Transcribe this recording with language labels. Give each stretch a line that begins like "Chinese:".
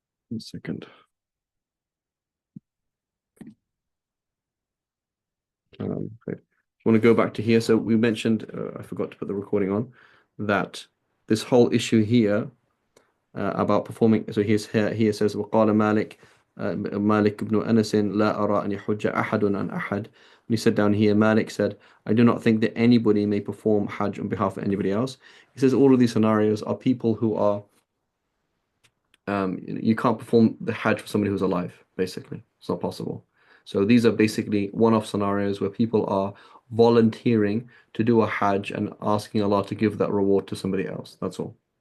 English: 1 second. Okay. I want to go back to here. So we mentioned, I forgot to put the recording on, that this whole issue here about performing. So here says
Arabic: وقال مالك مالك بن أنس لا أرى أن يحج أحد عن أحد.
English: When he said down here, Malik said, I do not think that anybody may perform Hajj on behalf of anybody else. He says all of these scenarios are people who are you can't perform the Hajj for somebody who's alive, basically. It's not possible. So these are basically one-off scenarios where people are volunteering to do a Hajj and asking Allah to give that reward to somebody else. That's all.